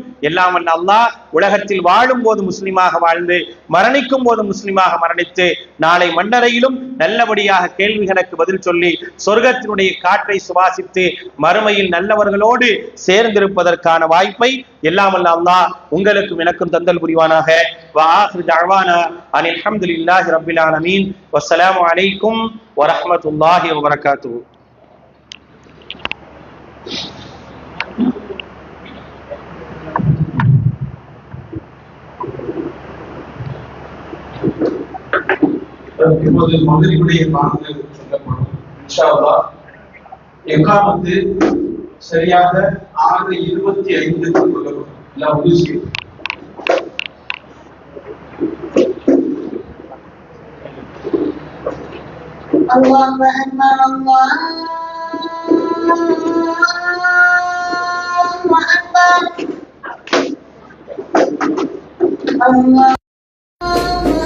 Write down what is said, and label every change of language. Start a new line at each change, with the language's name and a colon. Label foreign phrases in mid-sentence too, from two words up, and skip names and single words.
Tamil: எல்லாம் வல்ல அல்லாஹ் உலகத்தில் வாழும் போது முஸ்லிமாக வாழ்ந்து மரணிக்கும் போது முஸ்லிமாக மரணித்து நாளை மன்னரையிலும் நல்லபடியாக கேள்விகளுக்கு பதில் சொல்லி சொர்க்கத்தினுடைய காற்றை சுவாசித்து மறுமையில் நல்லவர்களோடு சேர்ந்திருப்பதற்கான வாய்ப்பை எல்லாம் வல்ல அல்லாஹ் உங்களுக்கும் எனக்கும் தந்தல் புரிவானாக.
Arabic: وآخر دعوانا أن الحمد لله رب العالمين والسلام عليكم ورحمة الله وبركاته.
Tamil: இப்போது மகரிபுடைய பாடங்கள் சொல்லப்படும்.
Arabic: إن شاء الله
Tamil: இகாமத்து சரியாக 6:25 சொல்லப்படும். எல்லாம் முடிச்சு
Arabic: الله أكبر الله أكبر الله